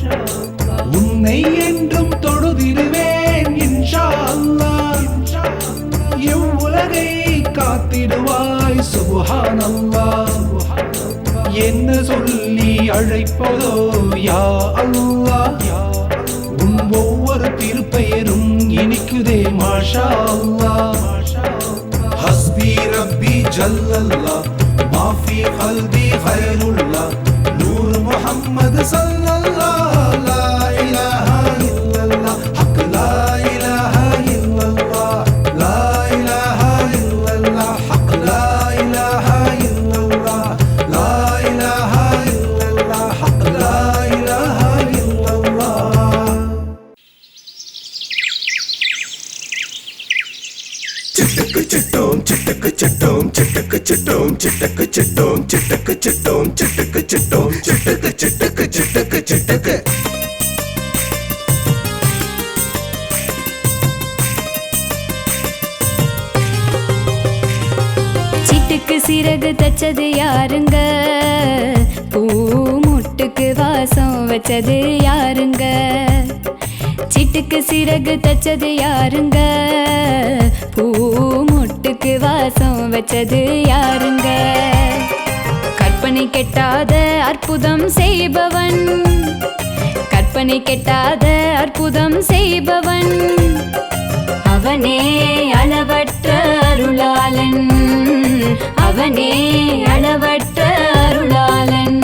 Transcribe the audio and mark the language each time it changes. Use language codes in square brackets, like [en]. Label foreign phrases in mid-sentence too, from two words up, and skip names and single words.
[ta] உன்னை என்றும் தொழுதிடுவேன் [ar] إن شاء الله, [ta] இவ்வுலகை காத்திடுவாய் சுப்ஹானல்லாஹ். என்ன சொல்லி அழைப்பதோ [ar] يا الله, [ta] உன் ஒவ்வொரு திருப்பெயரும் இனிக்குதே [ar] ما شاء الله. حسبي ربي جل الله ما في قلبي خير الله نور محمد صلى الله لا إله إلا الله حق لا إله إلا الله لا إله إلا الله حق لا إله إلا الله لا إله إلا الله حق لا إله إلا الله चिटक चिटोम चिटक चिटोम चिटक चिटोम चिटक चिटोम चिटक चिटोम चिटक चिटोम चिटक चिटक चिटक चिटक [ta] சிட்டுக்கு சிறகு தச்சது யாருங்க, பூ முட்டுக்கு வாசம் வச்சது யாருங்க, சிட்டுக்கு சிறகு தச்சது யாருங்க, பூ முட்டுக்கு வாசம் வச்சது யாருங்க, கற்பனை கெட்டாத அற்புதம் செய்பவன், கற்பனை கெட்டாத அற்புதம் செய்பவன், அவனே அளவற்ற அருளாளன், அவனே அளவற்ற அருளாளன்.